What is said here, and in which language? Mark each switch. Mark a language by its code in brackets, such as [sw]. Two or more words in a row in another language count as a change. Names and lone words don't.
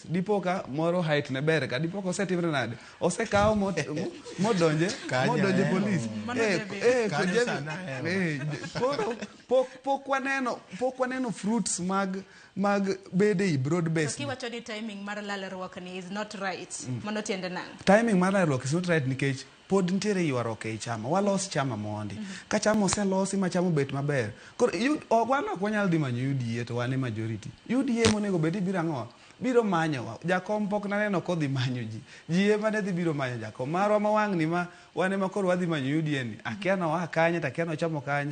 [luo] Dipo ka moro height ne ber ka dipo ka osetimre nade osekaw modonje polisi. Pok waneno fruits mag bede i [en] broad base. [luo] Kiwacho ni timing mar lalruok ni [en] is not right. [luo] Mano tiende nang'? Timing mar lalruok [en] is not right [luo] nikech pod nitiere ywaruok e chama. Walos chama mondi. Ka chama oselosi ma chama bet maber. Koro wan ok wanyal dhi manyo UDA to wan e majority. UDA monego bedi biro ang'o? Biro manyowa. Jakom pok naneno kodhi manyo ji. Ji ema ne dhi biro manyo jakom. Marwa ma wang' ni ma wan ema koro wadhi manyo UDA ni. Akia no kanye ta akia no chamo kanye.